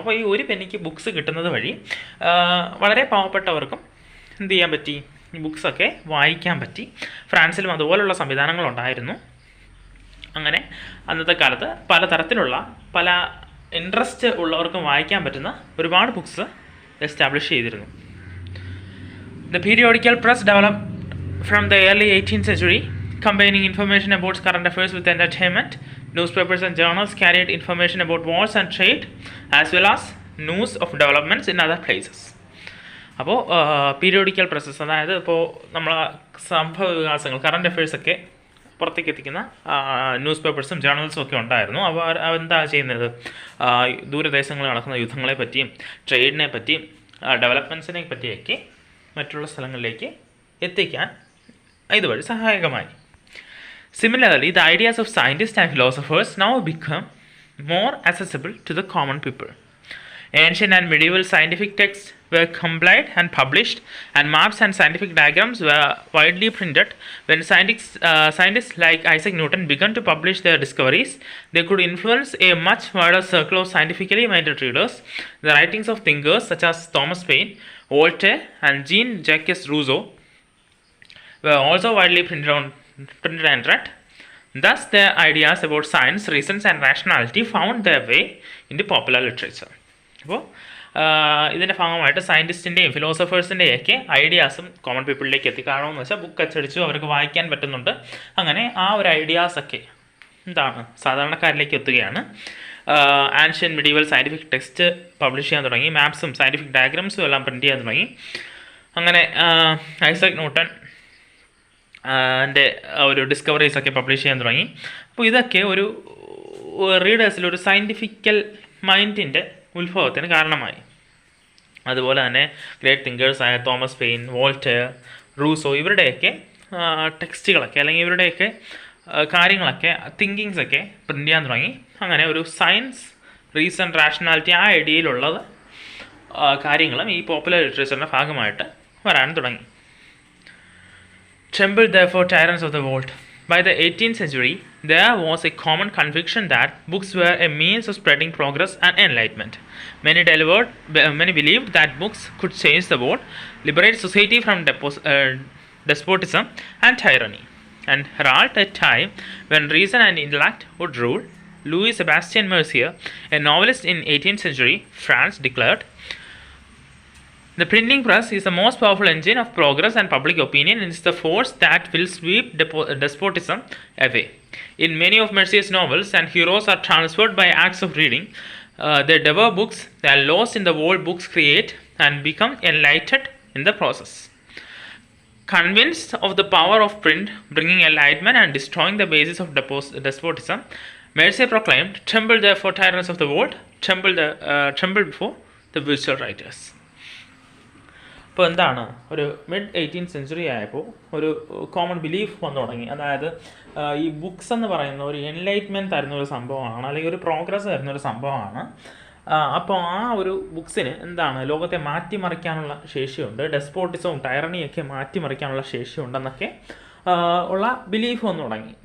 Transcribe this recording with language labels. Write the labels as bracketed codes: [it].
[ml] അപ്പോൾ ഈ ഒരു പെന്നിക്ക് ബുക്സ് കിട്ടുന്നത് വഴി വളരെ പാവപ്പെട്ടവർക്കും എന്ത് ചെയ്യാൻ പറ്റി, ഈ ബുക്സൊക്കെ വായിക്കാൻ പറ്റി. ഫ്രാൻസിലും അതുപോലുള്ള സംവിധാനങ്ങളുണ്ടായിരുന്നു. അങ്ങനെ അന്നത്തെ കാലത്ത് പലതരത്തിലുള്ള പല ഇൻട്രസ്റ്റ് ഉള്ളവർക്കും വായിക്കാൻ പറ്റുന്ന ഒരുപാട് ബുക്സ് എസ്റ്റാബ്ലിഷ് ചെയ്തിരുന്നു. [en] The periodical press developed from the early 18th century, combining information about current affairs with entertainment. Newspapers and journals carried information about wars and trade, as well as news of developments in other places. [ml] അപ്പോൾ periodical presses, അതായത് ഇപ്പോൾ നമ്മൾ സംഭവ വികാസങ്ങൾ, current അഫയേഴ്സൊക്കെ പുറത്തേക്ക് എത്തിക്കുന്ന news പേപ്പേഴ്സും ജേർണൽസും ഒക്കെ ഉണ്ടായിരുന്നു. അപ്പോൾ എന്താ ചെയ്യുന്നത്, ദൂരദേശങ്ങളിൽ നടക്കുന്ന യുദ്ധങ്ങളെ പറ്റിയും ട്രേഡിനെ പറ്റിയും ഡെവലപ്മെൻറ്റ്സിനെ പറ്റിയൊക്കെ മറ്റുള്ള സ്ഥലങ്ങളിലേക്ക് എത്തിക്കാൻ ഇതുവഴി സഹായകമായി. [en] Similarly, the ideas of scientists and philosophers now become more accessible to the common people. Ancient and medieval scientific texts were compiled and published, and maps and scientific diagrams were widely printed. When scientists like Isaac Newton began to publish their discoveries, they could influence a much wider circle of scientifically minded readers. The writings of thinkers such as Thomas Paine, Voltaire, and Jean-Jacques Rousseau were also widely printed and read. Thus, their ideas about science, reasons, and rationality found their way into popular literature. [ml] അപ്പോൾ ഇതിൻ്റെ ഭാഗമായിട്ട് സയൻറ്റിസ്റ്റിൻ്റെയും ഫിലോസഫേഴ്സിൻ്റെയൊക്കെ ഐഡിയാസും common പീപ്പിളിലേക്ക് എത്തിക്കാണമെന്ന് വെച്ചാൽ book അച്ചടിച്ചു അവർക്ക് വായിക്കാൻ പറ്റുന്നുണ്ട്. അങ്ങനെ ആ ഒരു ഐഡിയാസൊക്കെ എന്താണ് സാധാരണക്കാരിലേക്ക് എത്തുകയാണ്. Ancient medieval scientific text publish ചെയ്യാൻ തുടങ്ങി. മാപ്സും സയൻറ്റിഫിക് ഡയഗ്രാംസും എല്ലാം പ്രിൻറ്റ് ചെയ്യാൻ തുടങ്ങി. അങ്ങനെ ഐസക് ന്യൂട്ടൺ, എൻ്റെ ഒരു ഡിസ്കവറീസൊക്കെ പബ്ലിഷ് ചെയ്യാൻ തുടങ്ങി. അപ്പോൾ ഇതൊക്കെ ഒരു റീഡേഴ്സിലൊരു സയൻറ്റിഫിക്കൽ മൈൻഡിൻ്റെ ഉത്ഭവത്തിന് കാരണമായി. അതുപോലെ തന്നെ great തിങ്കേഴ്സായ Thomas pain, Voltaire, Rousseau ഇവരുടെയൊക്കെ ടെക്സ്റ്റുകളൊക്കെ അല്ലെങ്കിൽ ഇവരുടെയൊക്കെ കാര്യങ്ങളൊക്കെ തിങ്കിങ്സൊക്കെ പ്രിൻ്റ് ചെയ്യാൻ തുടങ്ങി. അങ്ങനെ ഒരു സയൻസ്, റീസൺ, റാഷണാലിറ്റി ആ ഐഡിയയിലുള്ളത് കാര്യങ്ങളും ഈ പോപ്പുലർ ലിറ്ററേച്ചറിൻ്റെ ഭാഗമായിട്ട് വരാൻ തുടങ്ങി. [en] Tremble therefore, tyrants of the world. By the 18th century, there was a common conviction that books were a means of spreading progress and enlightenment. Many believed that books could change the world, liberate society from despotism and tyranny, and herald a time when reason and intellect would rule. Louis Sebastian Mercier, a novelist in 18th century France, declared, "The printing press is the most powerful engine of progress and public opinion, and is the force that will sweep despotism away." In many of Mercier's novels, and heroes are transferred by acts of reading. They devour books, they are lost in the world books create, and become enlightened in the process. Convinced of the power of print, bringing enlightenment and destroying the basis of despotism, Mercier proclaimed, "Tremble therefore, tyrants of the world, tremble before the virtual writers." [ml] ഇപ്പോൾ എന്താണ്, ഒരു mid 18th century ആയപ്പോൾ ഒരു common belief വന്നു തുടങ്ങി. അതായത് ഈ books എന്ന് പറയുന്ന ഒരു എൻലൈറ്റ്മെൻറ്റ് തരുന്ന ഒരു സംഭവമാണ്, അല്ലെങ്കിൽ ഒരു പ്രോഗ്രസ് തരുന്ന ഒരു സംഭവമാണ്. അപ്പോൾ ആ ഒരു ബുക്സിന് എന്താണ്, ലോകത്തെ മാറ്റിമറിക്കാനുള്ള ശേഷിയുണ്ട്, ഡെസ്പോട്ടിസവും ടൈറണിയൊക്കെ മാറ്റിമറിക്കാനുള്ള ശേഷിയുണ്ടെന്നൊക്കെ ഉള്ള ബിലീഫ് വന്നു തുടങ്ങി.